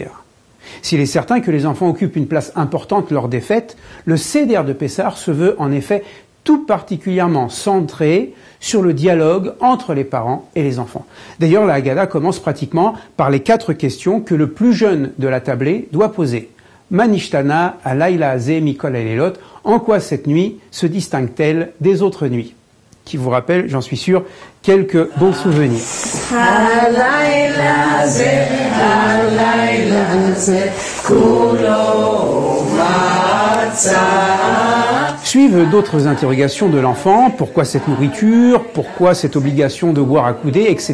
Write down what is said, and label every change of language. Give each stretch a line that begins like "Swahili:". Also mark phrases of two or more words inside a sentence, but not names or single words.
French: S'il est certain que les enfants occupent une place importante lors des fêtes, le Seder de Pessah se veut en effet tout particulièrement centré sur le dialogue entre les parents et les enfants. D'ailleurs, la Haggadah commence pratiquement par les 4 questions que le plus jeune de la tablée doit poser.
Hebrew: מה נשתנה הלילה הזה מכל הלילות,
French: en quoi cette nuit se distingue-t-elle des autres nuits? Qui vous rappelle, j'en suis sûr, quelques bons souvenirs. Suivent d'autres interrogations de l'enfant, pourquoi cette nourriture, pourquoi cette obligation de boire à coudée, etc.